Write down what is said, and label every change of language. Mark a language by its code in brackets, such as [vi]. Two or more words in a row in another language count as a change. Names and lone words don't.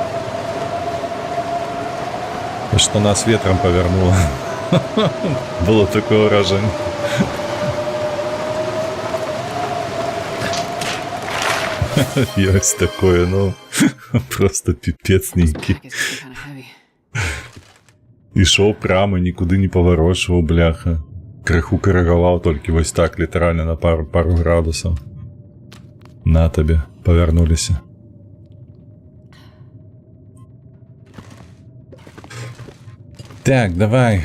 [be] І што нас ветрам павярнула. Было такое ўражанне. Ёсць такое, ну, просто піпец нейкі. [en] Back is kind of heavy. [be] Ішоў прямо, нікуды не паварочваў, бляха. Крыху карагаваў толькі вось так, літаральна на пару градусаў. На табе, павярнуліся. Так, давай.